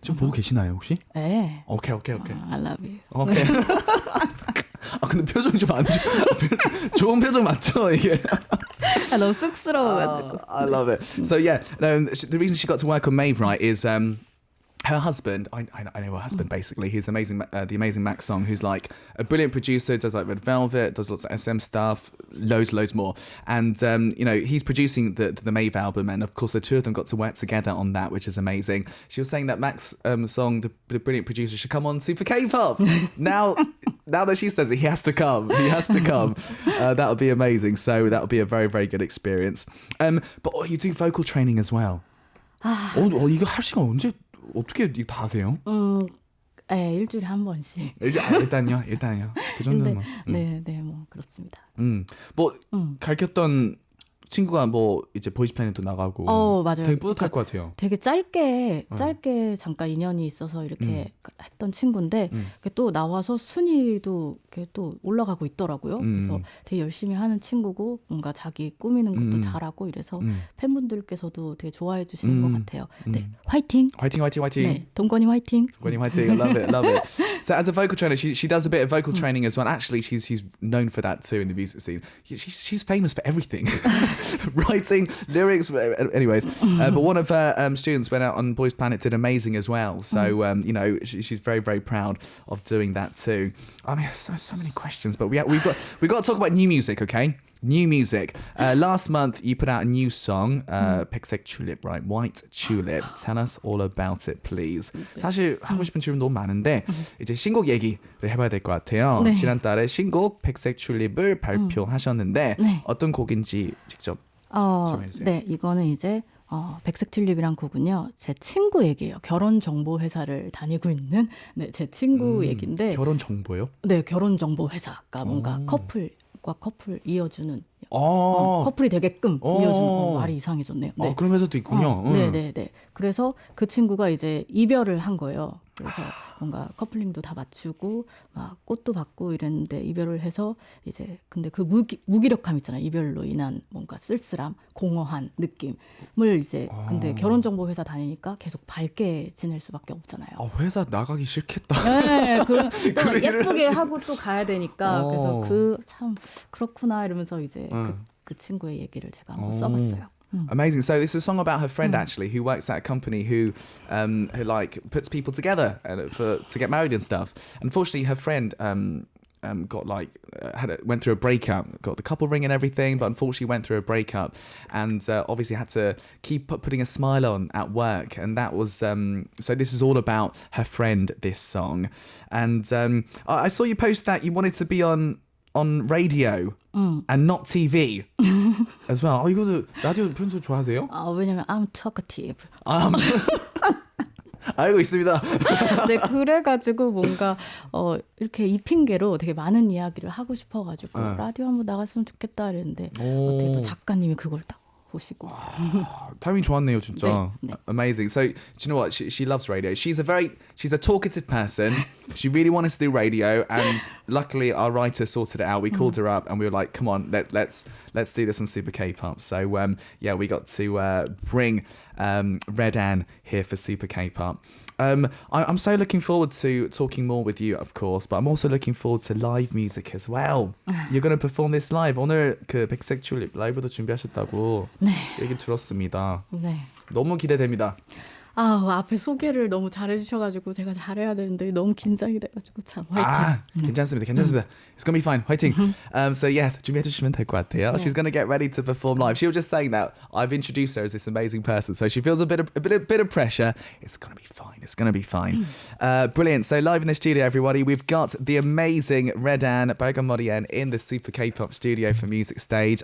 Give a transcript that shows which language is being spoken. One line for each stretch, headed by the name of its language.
Korean: 지금 보고 계시나요 혹시? 네. 오케이.
English: I love you.
Korean: 오케이. 근데 표정이 좀 안 좋은 표정 맞죠 이게? 너무 쑥스러워가지고.
English: I love it. So yeah, the reason she got to work on Maeve, right, is her husband. I know her husband basically. He's amazing, the amazing Max Song, who's like a brilliant producer. Does like Red Velvet, does lots of SM stuff, loads more. And he's producing the Maeve album, and of course the two of them got to work together on that, which is amazing. She was saying that Max Song, the brilliant producer, should come on Super K-Pop. Now that she says it, he has to come. That would be amazing. So that would be a very, very good experience. But you do vocal training as well.
Korean: 이거 할 시간 언제 어떻게 이거 다 하세요? 네, 일주일에 한 번씩. 일단요. 그 정도는. 네, 뭐 그렇습니다. 뭐 가르쳤던 친구가 뭐 이제 보이스 플래닛도 나가고 맞아요. 되게 뿌듯할 것 같아요. 되게 짧게 잠깐 인연이 있어서 이렇게 했던 친구인데 또 나와서 순위도 또 올라가고 있더라고요. 그래서 되게 열심히 하는 친구고 뭔가 자기 꾸미는 것도 잘하고 이래서 팬분들께서도 되게 좋아해 주시는 것 같아요. 네, 화이팅! 네, 동건이 화이팅!
English: I love it. So as a vocal trainer, she does a bit of vocal training as well. Actually, she's known for that too in the music scene. She's famous for everything. Writing, lyrics, anyways. But one of her students went out on Boys Planet, did amazing as well. So, she's very, very proud of doing that too. I mean, so many questions, but we've got to talk about new music, okay? New music. Last month, you put out a new song, 백색튤립, right? White Tulip. Tell us all about it, please.
Korean: 사실 하고 싶은 질문 너무 많은데 이제 신곡 얘기를 해봐야 될 것 같아요. 네. 지난달에 신곡 백색튤립을 발표하셨는데 어떤 곡인지 직접 설명해주세요. 네, 이거는 이제 백색튤립이란 곡은요, 제 친구 얘기예요. 결혼 정보 회사를 다니고 있는 제 친구 얘기인데. 결혼 정보요? 네, 결혼 정보 회사가 뭔가 커플과 커플 이어주는. 커플이 되게끔 이어주는 말이 이상해졌네요. 네. 그런 회사도 있군요. 네. 그래서 그 친구가 이제 이별을 한 거예요. 그래서 뭔가 커플링도 다 맞추고 막 꽃도 받고 이랬는데 이별을 해서 이제 근데 그 무기력함 있잖아요. 이별로 인한 뭔가 쓸쓸함, 공허한 느낌을 이제 근데 결혼정보 회사 다니니까 계속 밝게 지낼 수밖에 없잖아요. 회사 나가기 싫겠다. 네, 또 예쁘게 하고 또 가야 되니까 그래서 참 그렇구나 이러면서 이제 그 친구의 얘기를 제가 한번 써봤어요.
English: Amazing. So this is a song about her friend actually, who works at a company who like puts people together to get married and stuff. Unfortunately, her friend got like went through a breakup, got the couple ring and everything, but unfortunately went through a breakup, and obviously had to keep putting a smile on at work, and that was so this is all about her friend, this song. And I saw you post that you wanted to be on radio and not TV as well.
Korean: 이거도 라디오 평소 좋아하세요? 왜냐면
English: I'm talkative.
Korean: 알고 있습니다. 네, 그래가지고 뭔가 이렇게 이 핑계로 되게 많은 이야기를 하고 싶어가지고 라디오 한번 나갔으면 좋겠다 이랬는데 어떻게 또 작가님이 그걸 딱 보시고. 타이밍 좋았네요, 진짜. 네.
English: Amazing. So, do you know what? She loves radio. She's a talkative person. She really wanted to do radio, and luckily our writer sorted it out. We called her up and we were like, "Come on, let's do this on Super K-Pop." So, we got to bring Red Ann here for Super K-Pop. I'm so looking forward to talking more with you, of course, but I'm also looking forward to live music as well. You're going to perform this live.
Korean: 오늘 그 백색튤립 라이브도 준비하셨다고 얘기 들었습니다. 네. 너무 기대됩니다. 앞에 소개를 너무 잘해주셔가지고 제가 잘해야 되는데 너무 긴장이 돼가지고 참 화이팅. 괜찮습니다.
English: It's gonna be fine.
Korean: 화이팅.
English: So yes,
Korean: 준비해주시면 될 것 같아요.
English: She's gonna get ready to perform live. She was just saying that I've introduced her as this amazing person, so she feels a bit of pressure. It's gonna be fine. Brilliant. So live in the studio, everybody, we've got the amazing Red Ann, 빨간머리앤 in the Super K-Pop studio for Music Stage.